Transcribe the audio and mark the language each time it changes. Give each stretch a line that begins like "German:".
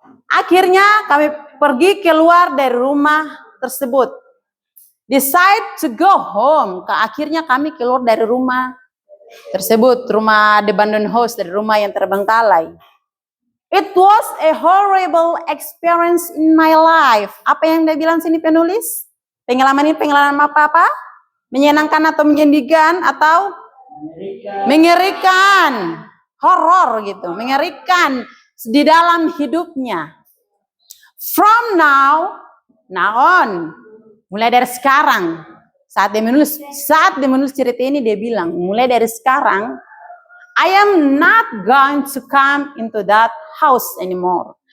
Indonesian: Akhirnya kami pergi keluar dari rumah tersebut.
English: decide to go home.
Indonesian: Akhirnya kami keluar dari rumah tersebut, rumah abandoned house, dari rumah yang terbengkalai.
English: It was a horrible experience in my life.
Indonesian: Apa yang dia bilang sini penulis? Pengalaman ini pengalaman apa? Menyenangkan atau menyedihkan atau mengerikan? Horor gitu, mengerikan di dalam hidupnya.
English: From now on,
Indonesian: mulai dari sekarang, saat dia menulis cerita ini dia bilang, mulai dari sekarang,
English: I am not going to come into that house anymore.